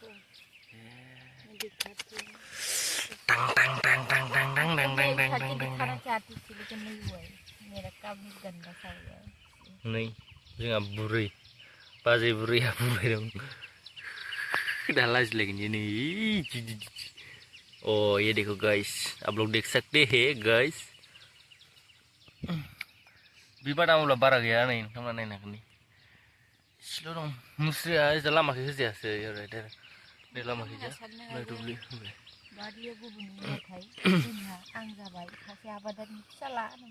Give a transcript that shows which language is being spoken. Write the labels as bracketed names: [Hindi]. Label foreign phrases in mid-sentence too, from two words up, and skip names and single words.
[Bodo] टां टां टां टां टां टां टां टां टां टां टां नै जोंहा बुरै बाजै बुरैया बुंबाय दं दा लाजिलायगोन ये नै oh [Hindi] ये देखो गाइस आप लोग देख सकते हैं गाइस [Bodo] बिबार दामोब्ला बारा गैया नै नोंथांमोना नायनो हागोन नै इसेल' दं मुस्रिया ओजा लामाखै होजायासै ओरै बे लामाखै जा नै दुब्लि बारिया गुबुननि नाथाय जोंहा आं जाबाय सासे आबादारिनि फिसाला